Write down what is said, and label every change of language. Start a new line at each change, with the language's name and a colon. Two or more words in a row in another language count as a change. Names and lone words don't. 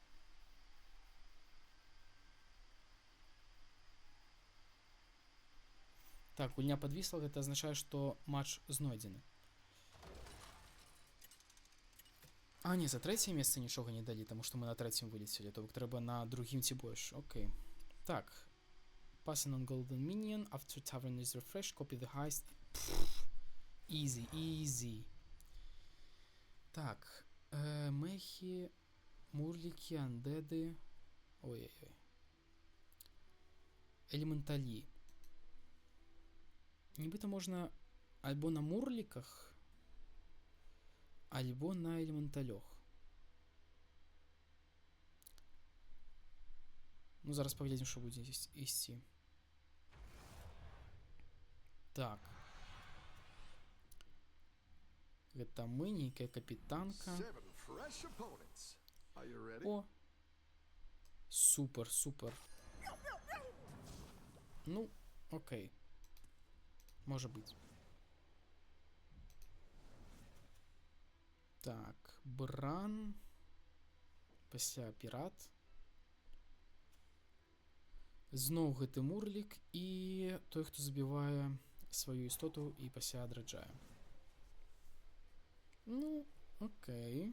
Belarusian: Так, гульня падвісла, гэта азначае, што матч знойдзены. А, не, за 3-е месца нічога не далі, таму што мы на 3-м вылецелі, то бок трэба на другім ці больш. Окей. Так.
English: Passing on golden minion, after tavern is refreshed, copy the heist. Easy, easy.
Belarusian: Так.
Russian: Мехи, мурлики, андеды.
Belarusian: Ой-ой-ой. Элементалі. Нібыта можна альбо на мурліках, альбо на элементалёх. Ну, зараз паглядзім, што будзе ісці. Так. Гэта мы, нейкая капітанка. О! Супер, супер.
Ukrainian: Ну, окей. Може бути.
Belarusian: Так, Бран. Пасля пірат. Зноў гэты мурлік і той, хто забівае сваю істоту і пасля адраджае. Ну, окей.